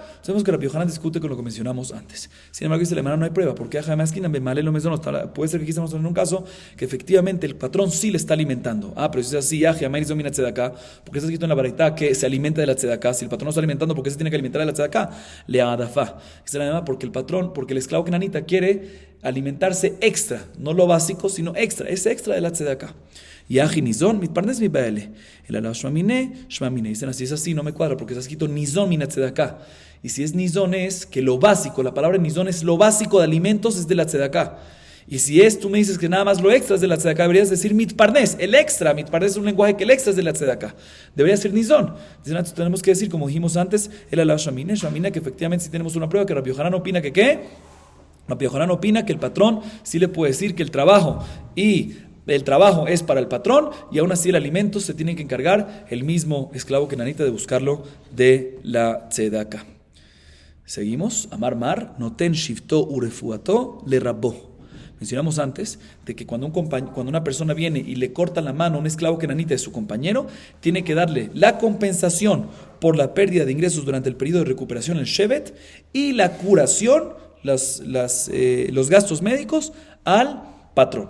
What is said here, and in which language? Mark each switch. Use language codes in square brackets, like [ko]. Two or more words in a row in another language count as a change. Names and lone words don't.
[es] Sabemos que Rabbi Yohanan discute con lo que mencionamos antes. Sin embargo, dice la Gemara, no hay prueba, porque puede ser que aquí estamos en un caso que efectivamente el patrón sí le está alimentando. Pero si es así, porque está escrito en la Baraita que se alimenta de la tzedakah. Si el patrón no está alimentando, ¿por qué se tiene que alimentar de la tzedakah? [arc] Le adafa. [es] Dice la Gemara, porque el esclavo kenanita quiere alimentarse extra, no lo básico, sino extra, es extra de la tzedakah. [he] Yaji nizon mitparnes mi baele. [arc] El alab shmamine. [es] Dicen así, es así, no me cuadra, porque está escrito [he] nizon mina tzedakah. [es] Y si es nizon, es que lo básico, la palabra nizon es lo básico de alimentos, es de la tzedakah. Y si tú me dices que nada más lo extra es de la tzedakah, deberías decir mitparnes, el extra. Mitparnes es un lenguaje que el extra es de la tzedakah. Debería ser nizon. Entonces tenemos que decir, como dijimos antes, [arc] el alab shmamine, [es] que efectivamente sí tenemos una prueba, que Rabbi Yohanan opina que ¿qué? Rabbi Yohanan opina que el patrón sí le puede decir que el trabajo es para el patrón y aún así el alimento se tiene que encargar el mismo esclavo kenanita de buscarlo de la tzedaka. [arc] Seguimos. Amar mar, noten shifto urefuato le rabó. [es] Mencionamos antes de que cuando una persona viene y le corta la mano a un esclavo kenanita de su compañero, tiene que darle la compensación por la pérdida de ingresos durante el periodo de recuperación, el shevet, y la curación, los gastos médicos al patrón.